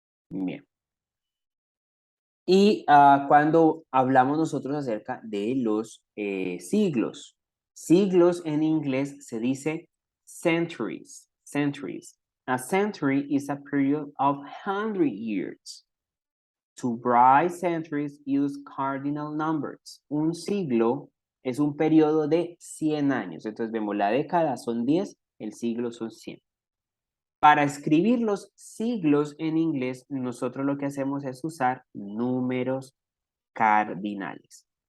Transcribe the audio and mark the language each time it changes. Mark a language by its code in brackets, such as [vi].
[es] Bien. Y cuando hablamos nosotros acerca de los siglos, siglos en inglés se dice centuries, centuries. [en] A century is a period of 100 years. To write centuries use cardinal numbers. [es] Un siglo es un periodo de 100 años. Entonces vemos la década son 10, el siglo son 100. Para escribir los siglos en inglés, nosotros lo que hacemos es usar números cardinales.